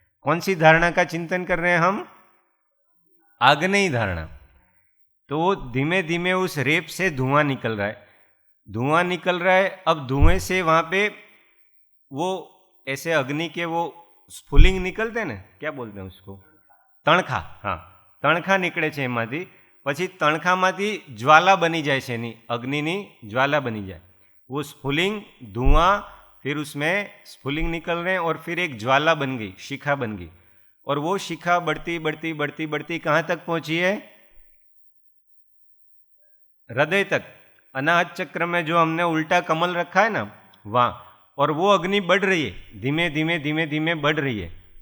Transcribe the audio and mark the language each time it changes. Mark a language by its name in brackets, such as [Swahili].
[Hindi] कौन सी धारणा का चिंतन कर रहे हैं हम? आग्नेयी धारणा। तो धीमे धीमे उस रेप से धुआं निकल रहा है, धुआं निकल रहा है। अब धुएं से वहां पे वो ऐसे अग्नि के वो स्फुलिंग निकलते हैं ना, क्या बोलते हैं उसको? तणखा। हाँ, तणखा निकले [Gujarati] છે એમાંથી, પછી તણખામાંથી જ્વાલા બની જાય છે, એની અગ્નિની જ્વાલા બની જાય। [Hindi] वो स्फुलिंग धुआं, फिर उसमें स्फुलिंग निकल रहे हैं और फिर एक ज्वाला बन गई, शिखा बन गई, और वो शिखा बढ़ती बढ़ती बढ़ती बढ़ती कहाँ तक पहुंची है? हृदय तक। अनाहत चक्र में जो हमने उल्टा कमल रखा है ना, वहां, और वो अग्नि बढ़ रही है, धीमे धीमे धीमे धीमे बढ़ रही है।